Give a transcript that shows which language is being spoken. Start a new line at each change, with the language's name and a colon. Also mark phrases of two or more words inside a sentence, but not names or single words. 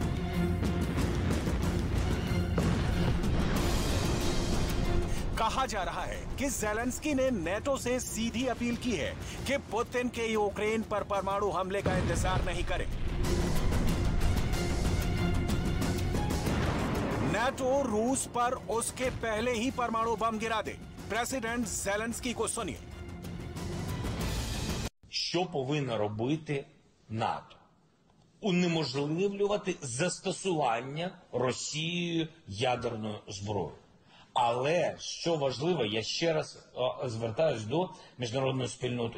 Hindi: कहा जा रहा है कि ज़ेलेंस्की ने नेटो से सीधी अपील की है कि पुतिन के यूक्रेन पर परमाणु हमले का इंतजार नहीं करें। नेटो रूस पर उसके पहले ही परमाणु बम गिरा दे। प्रेसिडेंट ज़ेलेंस्की को सुनिए।
Ukrainian: Що повинно робити НАТО? Унеможливлювати застосування Росією ядерної зброї. Але, що важливо, я ще раз звертаюсь до міжнародної спільноти.